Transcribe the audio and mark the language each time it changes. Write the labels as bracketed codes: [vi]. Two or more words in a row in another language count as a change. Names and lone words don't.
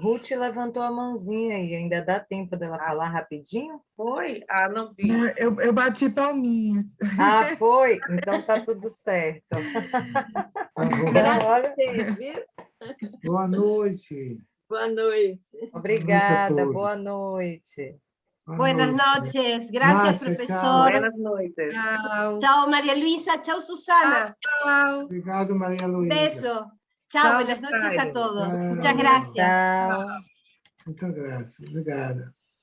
[pt] Ruth levantou a mãozinha e ainda dá tempo dela falar rapidinho? Foi? Ah, não vi. Não, eu bati palminhas. Ah, foi? Então tá tudo certo. Tá bom. Então, olha, Agradecer, viu? Boa noite. Boa noite. obrigada, todos. boa noite. Boa [es] Buenas [pt] noite. [es] noches, gracias, Márcia, profesor. Buenas noites. [pt] Tchau. [es] Chao, María Luisa. Chao, Susana. [pt] Tchau. Obrigado, Maria Luísa. [es] Beso. Chao, Chao, buenas noches a Jairo. todos. [pt] Tchau. [es] Muchas gracias. [pt] Tchau. Muita graça. Obrigada.